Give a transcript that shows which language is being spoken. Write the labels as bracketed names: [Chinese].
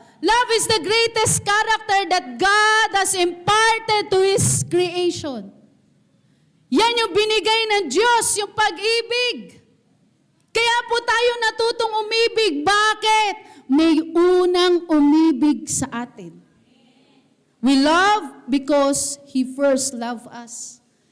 [English] Love is the greatest character that God has imparted to His creation. [Filipino] Yan yung binigay ng Diyos, yung pag-ibig. Kaya po tayo natutong umibig. Bakit? May unang umibig sa atin. [English] We love because He first loved us.